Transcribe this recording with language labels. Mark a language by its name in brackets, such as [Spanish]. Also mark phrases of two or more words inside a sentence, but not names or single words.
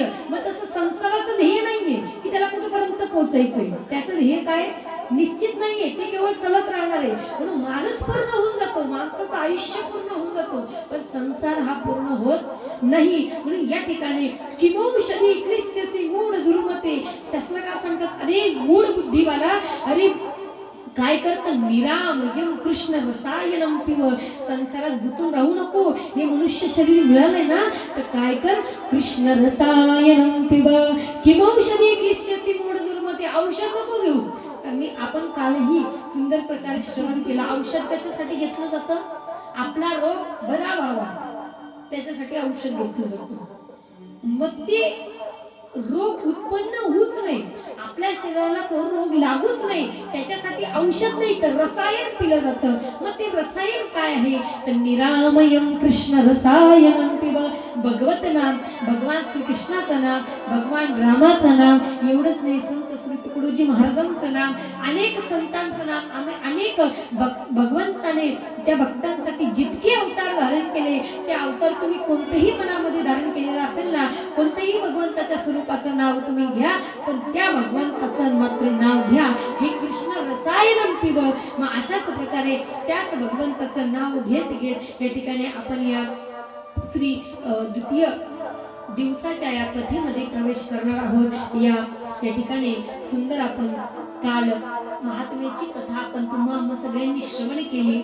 [Marathi] मग तसं संसाराचं ध्येय नाहीये की त्याला कुठेपर्यंत पोहोचायचंय, त्याचं ध्येय काय निश्चित नाहीये, ते केवळ चलत राहणार आहे. म्हणून माणूस पूर्ण होऊन जातो, माणसाचं आयुष्य पूर्ण होऊन जातो, पण संसार हा पूर्ण होत नाही. म्हणून या ठिकाणी [Sanskrit] किमौषधी क्लिश्यसि मूढ दुर्मते, [Marathi] शास्त्रकार सांगतात, अरे मूढ बुद्धिवाला, अरे काय करतं, [Sanskrit] निरामयम कृष्ण रसायनम पिव. [Marathi] संसारात गुंतून राहू नको. हे मनुष्य शरीर मिळालंय ना, तर काय कर, [Sanskrit] कृष्ण रसायनम पिव. किमौषधी किस्यसी मूढ दुर्मते. [Marathi] औषध नको घेऊ. कारण आपण कालही सुंदर प्रकारे श्रवण केलं. औषध कशासाठी घेतलं जातं? आपला रोग बरा व्हावा, त्याच्यासाठी औषध घेतलं जातं. मग ते रोग उत्पन्न होऊच नाही, आपल्या शरीराला तो रोग लागूच नाही, त्याच्यासाठी औषध नाही तर रसायन पिलं जातं. मग ते रसायन काय आहे, तर [Sanskrit] निरामयम कृष्ण रसायनम पिब. [Marathi] भगवत नाम, भगवान श्रीकृष्णाचं नाम, भगवान रामाचं नाम, एवढंच नाही, संत श्री तुकडोजी महाराजांचं नाम, अनेक संतांचं नाम, अनेक भगवंताने त्या भक्तांसाठी जितके अवतार धारण केले, ते अवतार तुम्ही कोणतेही मनामध्ये धारण केलेलं असेल ना, कोणतेही भगवंताच्या स्वरूपाचं नाव तुम्ही घ्या, पण त्या भगवंताचं मात्र नाव घ्या. [Sanskrit] हे कृष्ण रसायनम पिब. [Marathi] मग अशाच प्रकारे त्याच भगवंताचं नाव घेत घेत या ठिकाणी आपण या श्री द्वितीय दिवसाच्या या कथेमध्ये प्रवेश करणार आहोत. या ठिकाणी सुंदर आपण काल महात्म्याची कथा आपण तुम्हा सगळ्यांनी श्रवण केली.